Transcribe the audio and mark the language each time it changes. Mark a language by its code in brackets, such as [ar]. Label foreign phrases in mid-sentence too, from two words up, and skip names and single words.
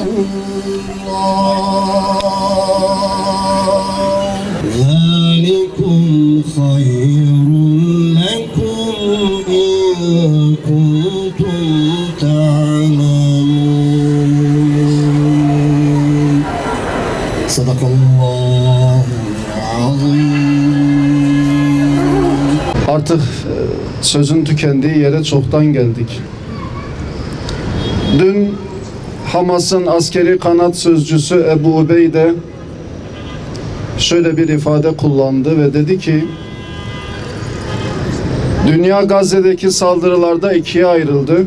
[ar] الله ذلكم خير لكم إن كنتم تعلمون صدق الله العظيم. [tr] Artık sözün tükendiği yere çoktan geldik. Dün Hamas'ın askeri kanat sözcüsü Ebu Ubeyde şöyle bir ifade kullandı ve dedi ki dünya Gazze'deki saldırılarda ikiye ayrıldı.